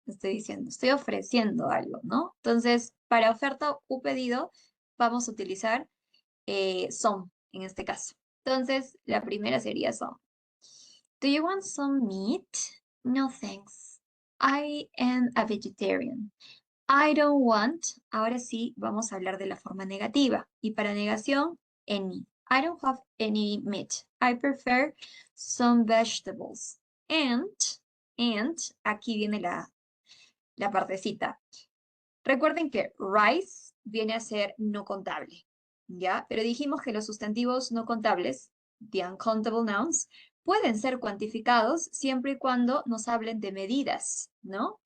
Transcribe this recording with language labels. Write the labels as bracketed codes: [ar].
[es] Estoy diciendo, estoy ofreciendo algo, ¿no? Entonces, para oferta o pedido, vamos a utilizar some en este caso. Entonces, la primera sería some. [en] Do you want some meat? No, thanks. I am a vegetarian. I don't want. [es] Ahora sí, vamos a hablar de la forma negativa. Y para negación, any. [en] I don't have any meat. I prefer some vegetables. [es] And, aquí viene la partecita. Recuerden que rice viene a ser no contable, ¿ya? Pero dijimos que los sustantivos no contables, [en] the uncountable nouns, [es] pueden ser cuantificados siempre y cuando nos hablen de medidas, ¿no?